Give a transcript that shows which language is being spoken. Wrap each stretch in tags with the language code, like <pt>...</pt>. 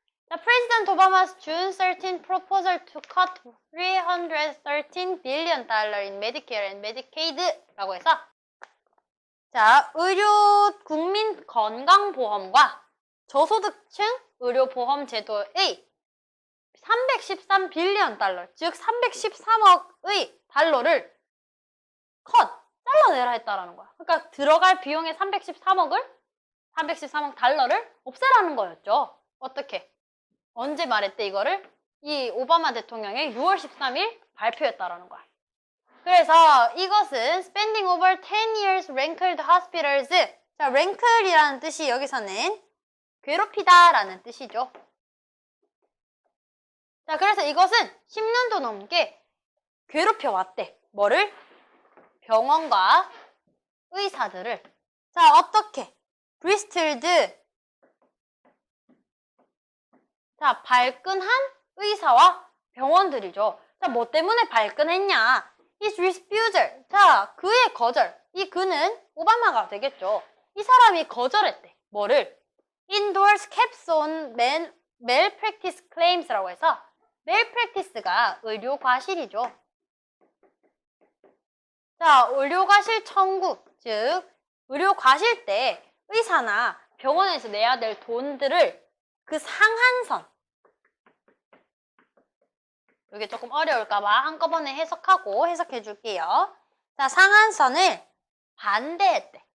<en>The President Obama's June 13 proposal to cut $313 billion in Medicare and Medicaid</en> <ko>라고 해서 자, 국민 건강보험과 저소득층 의료보험 제도의 313 달러, 즉 313억의 달러를 잘라내라 했다라는 거야. 그러니까 들어갈 비용의 313억 달러를 없애라는 거였죠. 어떻게? 언제 말했대 이거를? 이 오바마 대통령의 6월 13일 발표했다라는 거야. 그래서 이것은</ko> <en>spending over 10 years rankled hospitals.</en> <ko>자, rankle이라는 뜻이 여기서는 괴롭히다 라는 뜻이죠. 자, 그래서 이것은 10년도 넘게 괴롭혀 왔대. 뭐를? 병원과 의사들을. 자, 어떻게? 브리스틀드. 자, 발끈한 의사와 병원들이죠. 자, 뭐 때문에 발끈했냐?</ko> <en>His refusal.</en> <ko>자, 그의 거절. 이 그는 오바마가 되겠죠. 이 사람이 거절했대. 뭐를?</ko> <en>Endorse caps on malpractice claims라고 해서 malpractice가</en> <ko>의료 과실이죠. 자, 의료 과실 청구. 즉, 의료 과실 때 의사나 병원에서 내야 될 돈들을 그 상한선. 이게 조금 어려울까봐 한꺼번에 해석해 줄게요. 자, 상한선을 반대했대.</ko>